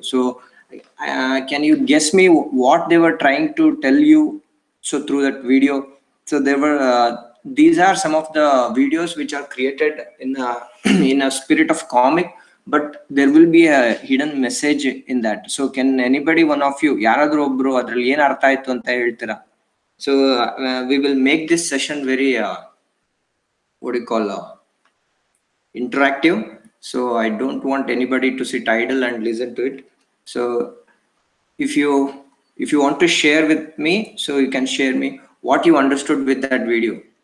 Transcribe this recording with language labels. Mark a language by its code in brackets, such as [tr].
[en] So can you guess me what they were trying to tell you? So through that video, so there were these are some of the videos which are created in in a spirit of comic, but there will be a hidden message in that. So can anybody, one of you, [kn] ಯಾರಾದ್ರೂ ಒಬ್ರು ಅದ್ರಲ್ಲಿ ಏನ್ ಅರ್ಥ ಆಯ್ತು ಅಂತ ಹೇಳ್ತೀರಾ? [en] So we will make this session very what do you call interactive. So I don't want anybody to sit idle and listen to it. So if you want to share with me, so you can share me what you understood with that video.